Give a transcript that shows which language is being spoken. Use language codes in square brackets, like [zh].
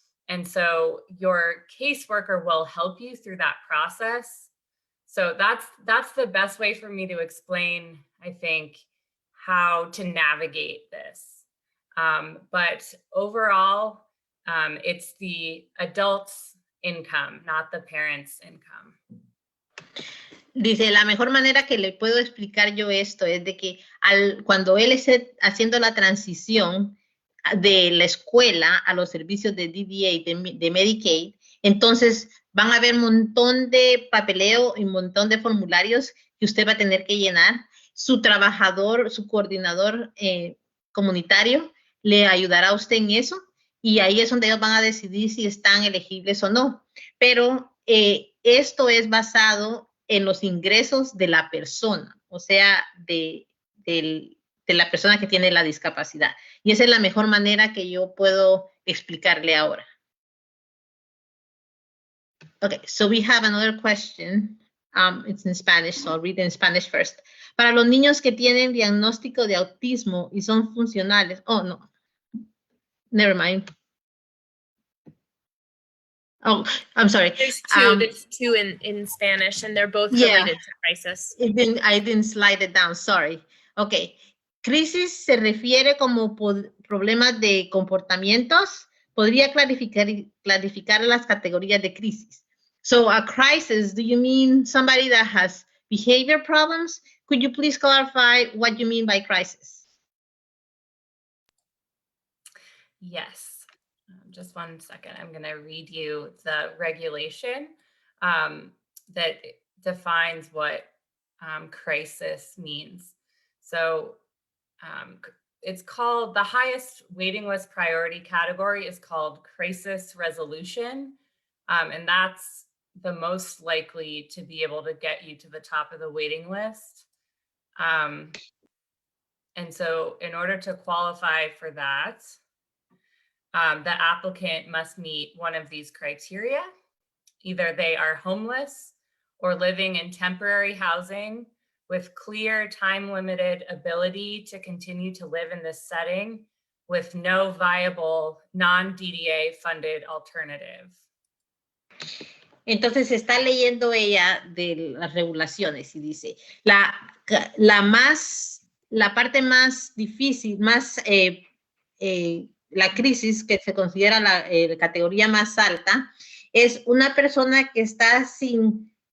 [en] And so your caseworker will help you through that process. So that's the best way for me to explain, I think, how to navigate this. But overall, it's the adult's income, not the parent's income. [es] Dice, la mejor manera que le puedo explicar yo esto es de que cuando él esté haciendo la transición de la escuela a los servicios de DDA, de Medicaid, entonces van a haber un montón de papeleo y un montón de formularios que usted va a tener que llenar. Su trabajador, su coordinador comunitario le ayudará a usted en eso y ahí es donde ellos van a decidir si están elegibles o no. Pero esto es basado en los ingresos de la persona, o sea, de la persona que tiene la discapacidad. Y esa es la mejor manera que yo puedo explicarle ahora. [en] Okay, so we have another question. It's in Spanish, so I'll read it in Spanish first. [es] Para los niños que tienen diagnóstico de autismo y son funcionales, [en] oh, no, never mind. Oh, I'm sorry. There's two in Spanish, and they're both related to crisis. I didn't slide it down, sorry. Okay. [es] Crisis se refiere como problemas de comportamientos. Podría clarificar las categorías de crisis. [en] So a crisis, do you mean somebody that has behavior problems? Could you please clarify what you mean by crisis? Yes. Just 1 second. I'm going to read you the regulation that defines what crisis means. So it's called, the highest waiting list priority category is called crisis resolution. And that's the most likely to be able to get you to the top of the waiting list. And so in order to qualify for that, the applicant must meet one of these criteria. Either they are homeless or living in temporary housing with clear time-limited ability to continue to live in this setting with no viable non-DDA funded alternative. [es] Entonces está leyendo ella de las regulaciones y dice, la parte más difícil, la crisis que se considera la categoría más alta, es una persona que está sin